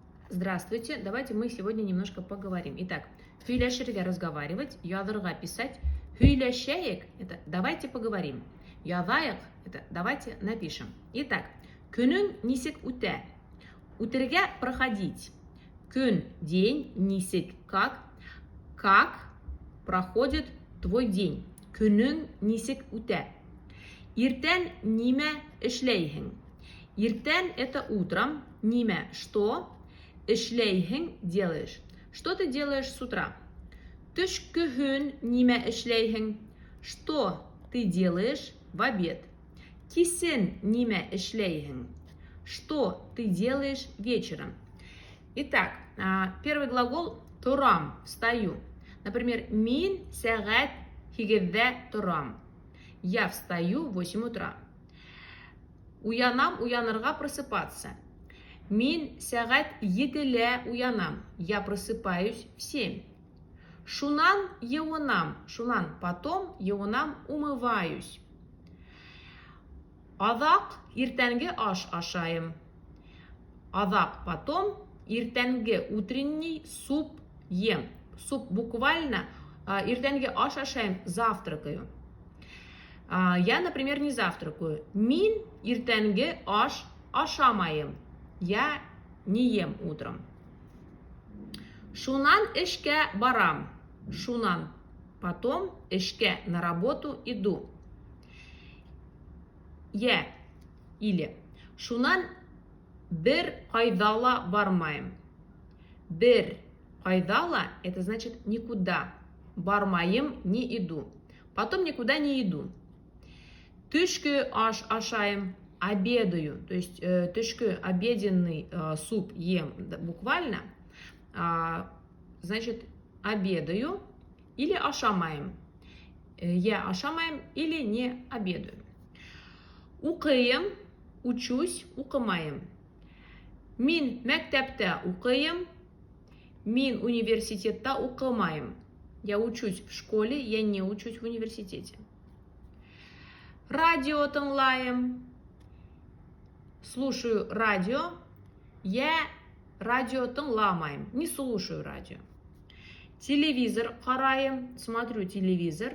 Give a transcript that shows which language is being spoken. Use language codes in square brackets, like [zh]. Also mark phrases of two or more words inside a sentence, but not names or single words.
[ru] Здравствуйте, давайте мы сегодня немножко поговорим. Итак, сөйләшергә разговаривать, язырга писать. Сөйләшәйек – это давайте поговорим. Язайык – это давайте напишем. Итак, [ba] көнең нисек үтә? Үтәргә проходить. Көн, [ru] день, нисек, как. Как проходит твой день? [ba] Көнең нисек үтә? Иртән нимә эшләйһең? Иртән – [ru] это утром. Нимә – что? Эшләйһең – делаешь. Что ты делаешь с утра? [ba] Төшкөһөн нимә эшләйһең? [ru] Что ты делаешь в обед? [ba] Кисен нимә эшләйһең? [ru] Что ты делаешь вечером? Итак, первый глагол торам, встаю. Например, [ba] мин сәгать һигездә торам. [ru] Я встаю в 8 утра. [ba] Уянам, уянырга, просыпаться. Мин сәгать 7-лә уянам. [ru] Я просыпаюсь в 7. [ba] Шунан еунам. Шунан потом еунам умываюсь. Азак иртәнге аш ашайым. Азак потом иртәнге [ru] утренний суп ем. [ba] Суп буквально иртәнге аш ашайым, [ru] завтракаю. Я, например, не завтракаю. [ba] Мин иртәнге аш ашамайым. [ru] Я не ем утром. [ba] Шунан эшкә барам. [ru] Шунан потом эшкә, на работу иду. Я или [ba] шунан бер кайдала бармайым. Бер кайдала – [ru] это значит никуда. Бармайым – не иду. Потом никуда не иду. [ba] Төшкө аш ашайым. [ru] Обедаю, то есть төшкө, обеденный суп ем, буквально, значит, обедаю или ашамайым. Я ашамайым или не обедаю. [ba] Укыйым, учусь, укымайым. Мин мәктәптә укыйым, мин университетта укымайым. [ru] Я учусь в школе, я не учусь в университете. [ba] Радио тыңлайым. [ru] Слушаю радио. Я радио тыңламайым. Не слушаю радио. [ba] Телевизор карайым. [ru] Смотрю телевизор.